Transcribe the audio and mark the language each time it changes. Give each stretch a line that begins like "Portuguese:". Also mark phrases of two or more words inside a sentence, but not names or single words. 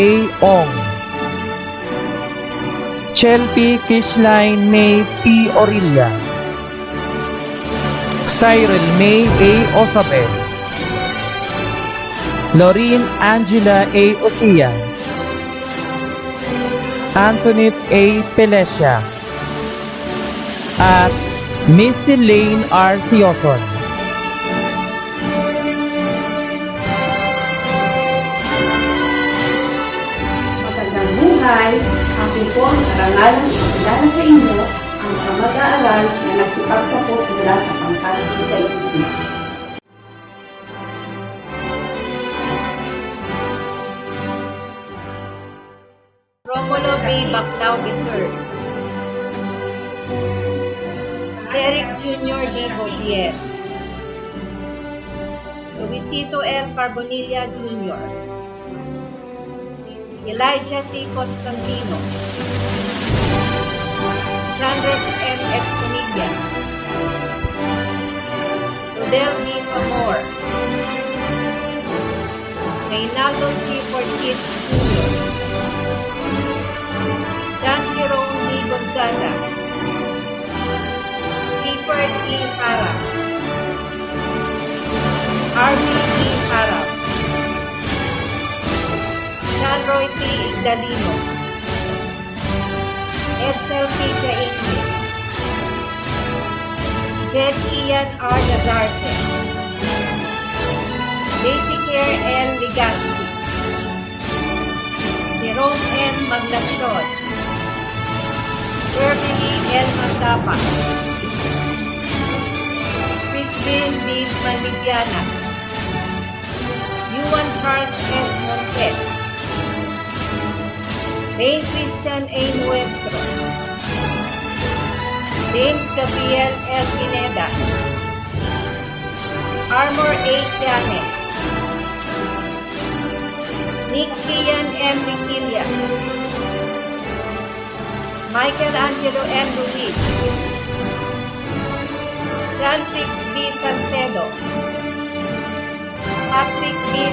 Filipino: Ong, Chelpy Fishline May P. Orilla, Cyril May A. Osabel, Lorene Angela A. Osian, Antoinette A. Pelesia, at Miss Elaine R. Sioson. Magandang buhay! Akin po ang karangalan ipakilala sa inyo ang mga mag-aaral na nagsipagtapos mula sa pangkat daigdig. Romulo B. Baclao III, Jeric Jr. D. Bolier, Luisito L. Carbonilla Jr., Elijah T. Constantino, John Rex M. Esponilla, Rodel B. Famor, Reynaldo G. Portich Jr., John Jerome D. Gonzaga, Clifford E. Harap, R.B. E. Harap, John Roy T. Igdalino, Edsel P. Jaime, Jed Ian R. Lazarte, Daisy Claire L. Ligaspi, Jerome M. Maglacion, Jervily L. Mandapa, Crispin B. Manligiana, Yuan Charles S. Montes, Ray Christian A. Nuestro, James Gabriel L. Pineda, Armor A. Tiane, Nick Kian M. Riquillas, Michael Angelo M. Ruiz, John Fix B. Salcedo, Patrick B.